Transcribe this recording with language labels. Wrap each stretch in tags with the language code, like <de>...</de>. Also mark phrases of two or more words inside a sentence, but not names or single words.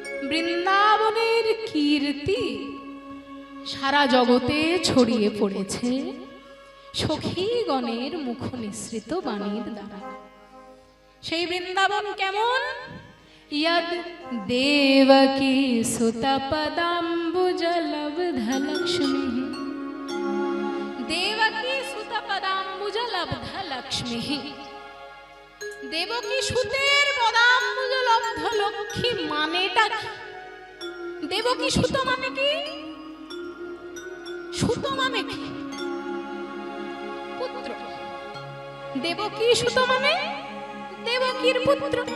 <bn>বৃন্দাবনের কীর্তি সারা জগতে ছড়িয়ে পড়েছে সখীগণের মুখ নিঃসৃত বাণীর দ্বারা। সেই বৃন্দাবন কেমন?</bn> <sa>यद देवकी सुत पदाम्बुजलब्धलक्ष्मी, देवकी सुत पदाम्बुजलब्धलक्ष्मी।</sa> <bn>দেবকী সুতের পদাম্বুজলব্ধ লক্ষ্মী মানেটা কি? দেবকী সুত মানে কি? সুত মানে কি? পুত্র। দেবকী সুত মানে দেবকীর পুত্র।</bn>